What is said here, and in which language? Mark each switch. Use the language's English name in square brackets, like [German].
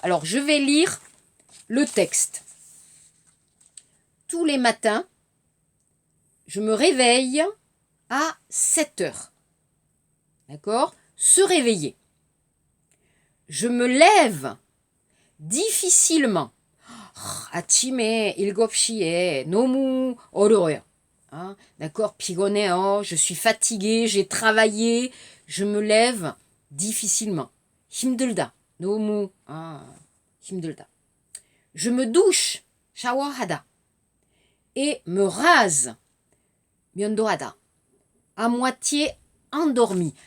[French] Alors, je vais lire le texte. Tous les matins, je me réveille à 7 heures. D'accord? Se réveiller. Je me lève difficilement. [Korean] 아침에 7시에 너무 어려워요. [French] Hein? D'accord? [Korean] 피곤해요. [French] Je suis fatiguée, j'ai travaillé. Je me lève difficilement. [Korean] 힘들다. 너무 힘들다. [French] Je me douche. [Korean] 샤워하다. [French] Et me rase. 면도하다. À moitié endormi.